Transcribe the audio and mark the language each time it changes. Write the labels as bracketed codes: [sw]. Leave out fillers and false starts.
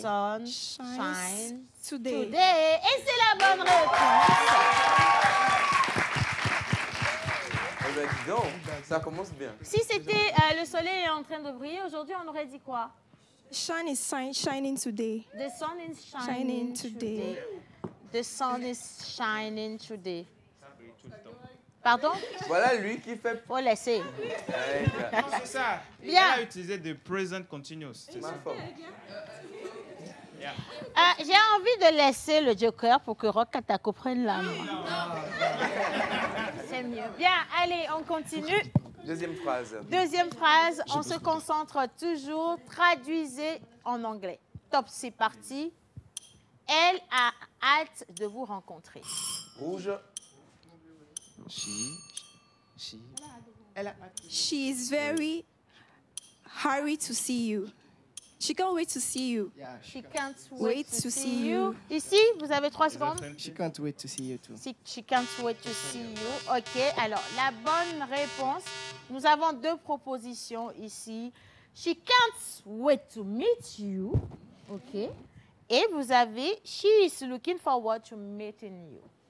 [en] sun shines Today. today. [fr] Et c'est la bonne réponse. Eh ben, dis donc, ça commence bien. Si c'était le soleil est en train de briller aujourd'hui, on aurait dit quoi? [en] Sun is shining today. The sun is shining Shining today. today. The sun is shining today. [fr] Pardon? Voilà lui qui fait. Faut laisser. C'est ça. Bien. Il a utilisé de present continuous. C'est ça. J'ai envie de laisser le joker pour que Rock Katako prenne la main. C'est mieux. Bien, allez, on continue. Deuxième phrase. Deuxième phrase, on se concentre toujours. Traduisez en anglais. Top, c'est parti. Elle a hâte de vous rencontrer. Rouge. [en] She is very hurry to see you. She can't wait to see you. She can't wait to see you. [fr] Ici, vous avez 3 secondes. [en] She can't wait to see you too. She can't wait to see you. OK. [fr] Alors, la bonne réponse, nous avons 2 propositions ici. [en] She can't wait to meet you. OK. [fr] Et vous avez [en] she is looking forward to meeting you.